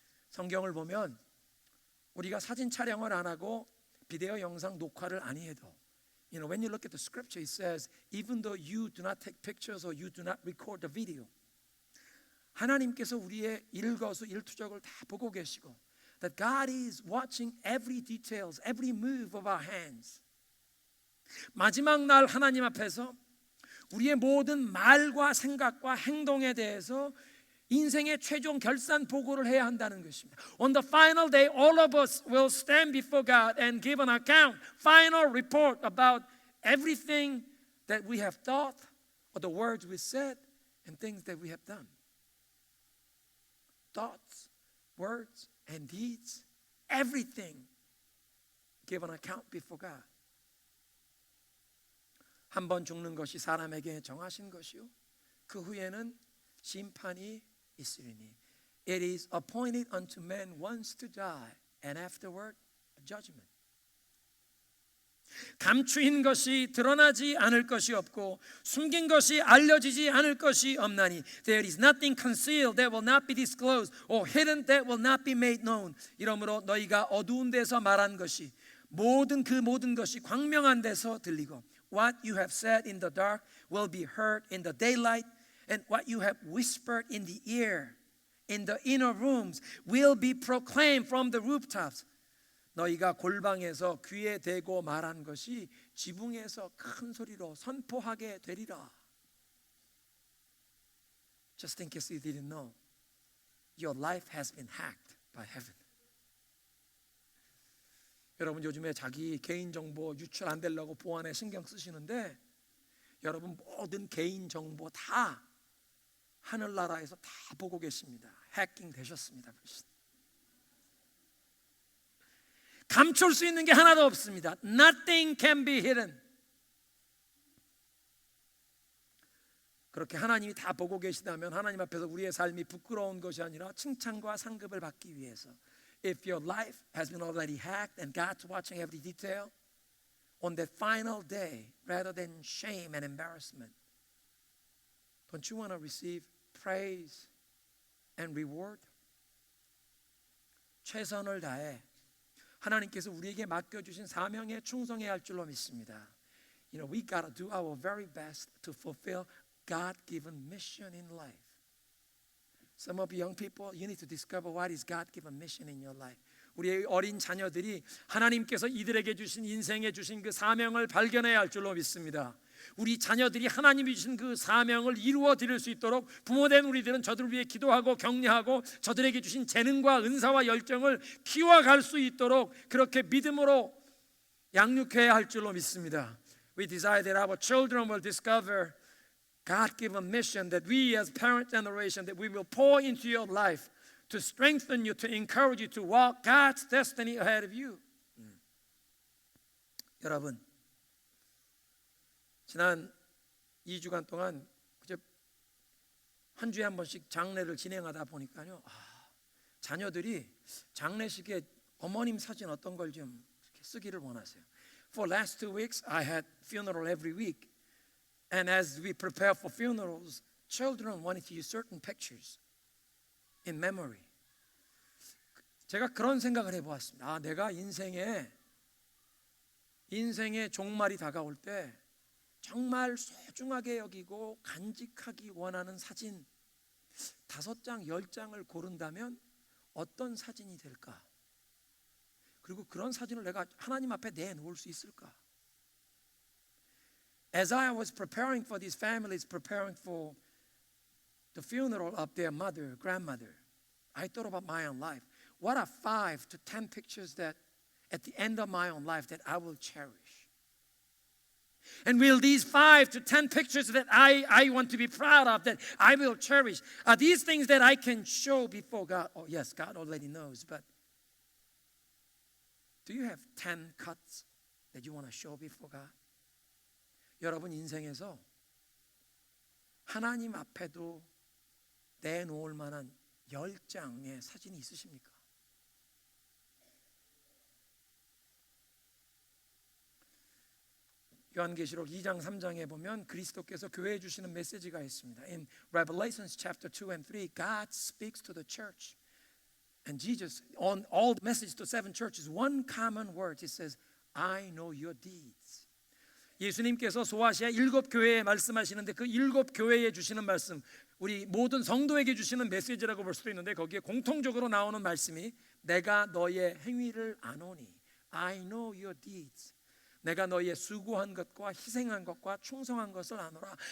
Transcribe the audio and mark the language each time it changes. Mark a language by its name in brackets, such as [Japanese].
[Korean] 성경을 보면 우리가 사진 촬영을 안 하고 비디오 영상 녹화를 안 해도 [English] when you look at the scripture, it says, even though you do not take pictures or you do not record the video, [Korean] 하나님께서 우리의 일거수 일투족을 다 보고 계시고, [English] that God is watching every details, every move of our hands. [Korean] 마지막 날 하나님 앞에서 우리의 모든 말과 생각과 행동에 대해서 인생의 최종 결산 보고를 해야 한다는 것입니다. [English] On the final day, all of us will stand before God and give an account, final report about everything that we have thought, or the words we said, and things that we have done. Thoughts, words, and deeds, everything give an account before God. [Korean] 한 번 죽는 것이 사람에게 정하신 것이요, 그 후에는 심판이 있으리니. [English] It is appointed unto man once to die, and afterward a judgment. [Korean] 감추인 것이 드러나지 않을 것이 없고 숨긴 것이 알려지지 않을 것이 없나니. [English] There is nothing concealed that will not be disclosed, or hidden that will not be made known. [Korean] 이러므로 너희가 어두운 데서 말한 것이 모든 것이 광명한 데서 들리고, [English] What you have said in the dark will be heard in the daylight, and what you have whispered in the ear, in the inner rooms, will be proclaimed from the rooftops. [Korean] 너희가 골방에서 귀에 대고 말한 것이 지붕에서 큰 소리로 선포하게 되리라. [English] Just in case you didn't know, your life has been hacked by heaven. [Korean] 여러분 요즘에 자기 개인정보 유출 안 되려고 보안에 신경 쓰시는데, 여러분 모든 개인정보 다 하늘나라에서 다 보고 계십니다. 해킹 되셨습니다. 감출 수 있는 게 하나도 없습니다. [English] Nothing can be hidden. [Korean] 그렇게 하나님이 다 보고 계시다면 하나님 앞에서 우리의 삶이 부끄러운 것이 아니라 칭찬과 상급을 받기 위해서, [English] if your life has been already hacked and God's watching every detail, on that final day, rather than shame and embarrassment, don't you want to receive praise and reward? [Korean] 최선을 다해 하나님께서 우리에게 맡겨주신 사명에 충성해야 할 줄로 믿습니다. [English] We gotta do our very best to fulfill God-given mission in life. Some of you young people, you need to discover what is God-given mission in your life. [Korean] 우리의 어린 자녀들이 하나님께서 이들에게 주신 인생에 주신 그 사명을 발견해야 할 줄로 믿습니다. 우리 자녀들이 하나님이 주신 그 사명을 이루어 드릴 수 있도록 부모된 우리들은 저들을 위해 기도하고 격려하고 저들에게 주신 재능과 은사와 열정을 키워갈 수 있도록 그렇게 믿음으로 양육해야 할 줄로 믿습니다. [English] We desire that our children will discover God-given mission, that we as parent generation, that we will pour into your life to strengthen you, to encourage you to walk God's destiny ahead of you. [Korean] 여러분, 지난 2주간 동안 한 주에 한 번씩 장례를 진행하다 보니까요, 자녀들이 장례식에 어머님 사진 어떤 걸 좀 쓰기를 원하세요. For last 2 weeks, I had funeral every week, and as we prepare for funerals, children wanted to use certain pictures in memory. 제가 그런 생각을 해보았습니다. 내가 인생의 종말이 다가올 때 정말 소중하게 여기고 간직하기 원하는 사진 5장, 10장을 고른다면 어떤 사진이 될까? 그리고 그런 사진을 내가 하나님 앞에 내놓을 수 있을까? [English] As I was preparing for these families, preparing for the funeral of their mother, grandmother, I thought about my own life. What are 5 to 10 pictures that at the end of my own life that I will cherish? And will these 5 to 10 pictures that I want to be proud of, that I will cherish, are these things that I can show before God? Oh yes, God already knows, but do you have 10 cuts that you want to show before God? [Korean] 여러분 인생에서 하나님 앞에도 내놓을 만한 10장의 사진이 있으십니까? 요한계시록 2장 3장에 보면 그리스도께서 교회에 주시는 메시지가 있습니다. [English] In Revelations chapter 2 and 3, God speaks to the church. And Jesus, on all the message to 7 churches, one common word, he says, I know your deeds. [Korean] 예수님께서 소아시아 7 교회에 말씀하시는데 그 7 교회에 주시는 말씀, 우리 모든 성도에게 주시는 메시지라고 볼 수도 있는데 거기에 공통적으로 나오는 말씀이 내가 너의 행위를 아노니, [English] I know your deeds. [Korean] 내가 너의 수고한 것과 희생한 것과 충성한 것을 아노라.